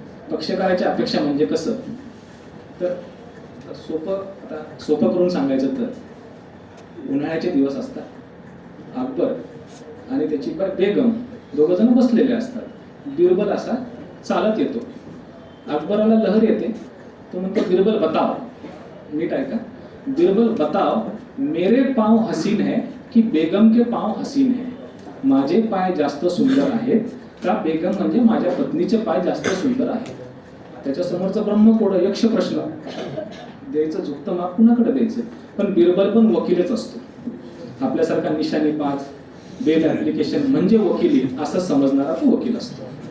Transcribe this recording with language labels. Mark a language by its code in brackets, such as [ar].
[mr] पक्षकाराची अपेक्षा म्हणजे कसं, तर सोपं करून सांगायचं तर उन्हाळ्याचे दिवस असतात. अकबर आणि त्याची बेगम दोघ जण बसलेले असतात. बिरबल असा चालत येतो. अकबराला लहर येते. तो म्हणतो, [hi] बिरबल बताओ, [mr] नीट ऐका, [hi] बिरबल बताओ मेरे पाँव हसीन है की बेगम के पाँव हसीन है. [mr] माझे पाय जास्त सुंदर आहेत का बेगम म्हणजे माझ्या पत्नीचे पाय जास्त सुंदर आहेत. त्याच्या समोरचा ब्रह्मकोड यक्ष प्रश्न द्यायचं, झुकतं माप कुणाकडे द्यायचं. पण बिरबल पण वकीलच असतो. आपल्यासारखा निशाणी पाच बेल ऍप्लिकेशन म्हणजे वकिली असं समजणारा तो वकील असतो.